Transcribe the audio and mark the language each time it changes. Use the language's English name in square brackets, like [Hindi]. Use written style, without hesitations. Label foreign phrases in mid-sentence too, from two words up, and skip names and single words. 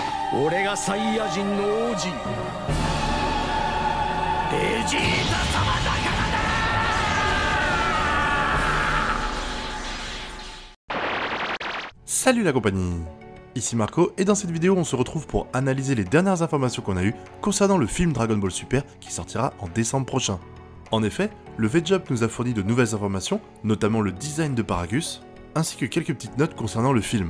[Japanese] 俺がサイヤ人の王子ベジータ様だからな。 [French] Salut la compagnie, ici Marco et dans cette vidéo on se retrouve pour analyser les dernières informations qu'on a eues concernant le film Dragon Ball Super qui sortira en décembre prochain. En effet, le VJump nous a fourni de nouvelles informations, notamment le design de Paragus, ainsi que quelques petites notes concernant le film.